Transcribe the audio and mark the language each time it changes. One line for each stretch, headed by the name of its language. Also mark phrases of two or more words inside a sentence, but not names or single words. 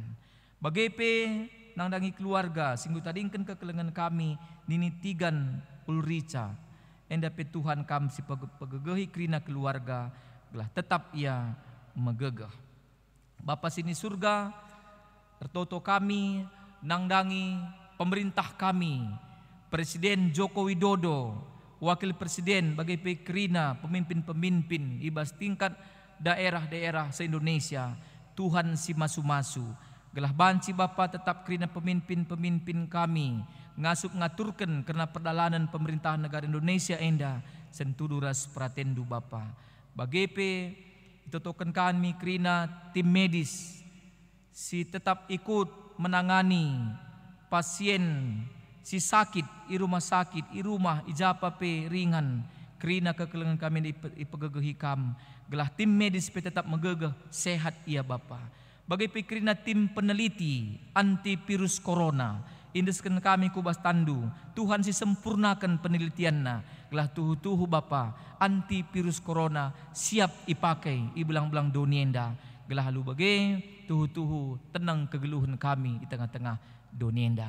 Batak Karo: Bagai pe nangdangi keluarga, singgo tadingkan kekelengan kami, ninitigan Ulrica, enda pe Tuhan kam si pegegehi kerina keluarga, gelah tetap ia megegeh. Bapa sini surga, ertoto kami, nangdangi pemerintah kami, Presiden Joko Widodo, Wakil Presiden bagi kerina pemimpin-pemimpin ibas
Indonesian: tingkat daerah-daerah se-Indonesia,
Batak Karo: Tuhan si masu-masu, gelah banci Bapa tetap kerina pemimpin-pemimpin kami, ngasup ngaturkan kerana perdalanan pemerintahan negara Indonesia enda, sentuduras pratendu Bapa. Bagi itotokan kami kerina tim medis, si
Indonesian: tetap ikut menangani pasien
Batak Karo: si sakit i
Indonesian: rumah sakit,
Batak Karo: i rumah ijapa pe ringan, kerina kekelengan kami ipegegehi kam, gelah tim medis tetap megegeh sehat ia Bapa. Bagi pikirina
Indonesian: tim peneliti antivirus corona,
Batak Karo: indesken kami kubas tandu, Tuhan si sempurnakan penelitianna, gelah tuhu-tuhu Bapa, antivirus corona siap ipakai ibelang-belang donienda, gelah halu bagi tuhu-tuhu tenang kegeluhan kami
Indonesian: di tengah-tengah
Batak Karo: donienda.